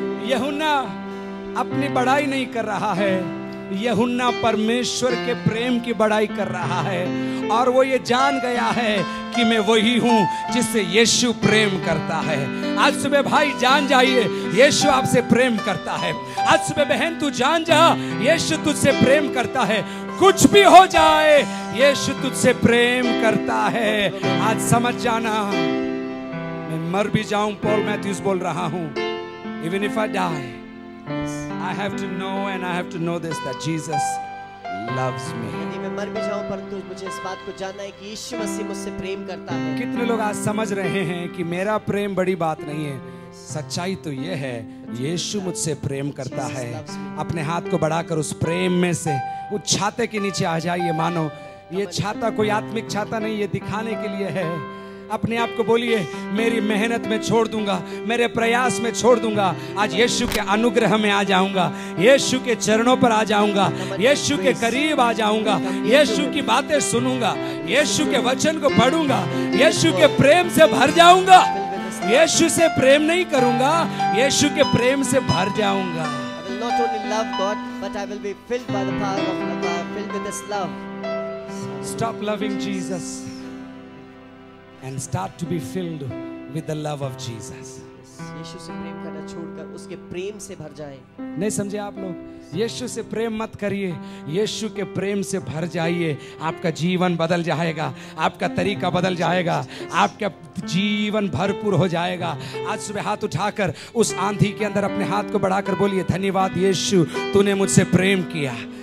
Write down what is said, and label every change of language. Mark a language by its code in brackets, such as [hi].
[hi] यूहन्ना अपनी बड़ाई नहीं कर रहा है, यूहन्ना परमेश्वर के प्रेम की बड़ाई कर रहा है और वो ये जान गया है कि मैं वही हूं जिससे यीशु प्रेम करता है। आज सुबह भाई जान जाइए, यीशु आपसे प्रेम करता है। आज सुबह बहन तू जान जा, यीशु तुझसे प्रेम करता है। कुछ भी हो जाए, यीशु तुझसे प्रेम करता है। आज समझ जाना, मैं मर भी जाऊं, पॉल मैथ्यूस बोल रहा हूं, [en] even if I die, I have to know and I have to know this, that Jesus loves me. [hi] यदि मैं मर भी जाऊं परंतु मुझे इस बात को जानना है कि यीशु मसीह मुझसे प्रेम करता है। कितने लोग आज समझ रहे हैं कि मेरा प्रेम बड़ी बात नहीं है। सच्चाई तो ये है, यीशु मुझसे प्रेम करता है। अपने हाथ को बढ़ाकर उस प्रेम में से उस छाते के नीचे आ जाइए। मानो ये छाता कोई आत्मिक छाता नहीं, ये दिखाने के लिए है। अपने आप को बोलिए, मेरी मेहनत में छोड़ दूंगा, मेरे प्रयास में छोड़ दूंगा, आज यीशु के अनुग्रह में आ जाऊंगा, यीशु के चरणों पर आ जाऊंगा, यीशु के करीब आ जाऊंगा, यीशु की बातें सुनूंगा, यीशु के वचन को पढ़ूंगा, यीशु के प्रेम से भर जाऊंगा। यीशु से प्रेम नहीं करूंगा, यीशु के प्रेम से भर जाऊंगा। [en] Not only love God, but I will be filled by the power of love, filled with His love. Stop loving Jesus and start to be filled with the love of Jesus. [hi] यीशु से प्रेम करना छोड़कर उसके प्रेम से भर जाएं। नहीं समझे आप लोग? यीशु से प्रेम मत करिए, यीशु के प्रेम से भर जाइए। आपका जीवन बदल जाएगा, आपका तरीका बदल जाएगा, आपका जीवन भरपूर हो जाएगा। आज सुबह हाथ उठाकर उस आंधी के अंदर अपने हाथ को बढ़ाकर बोलिए, धन्यवाद यीशु, तूने मुझसे प्रेम किया।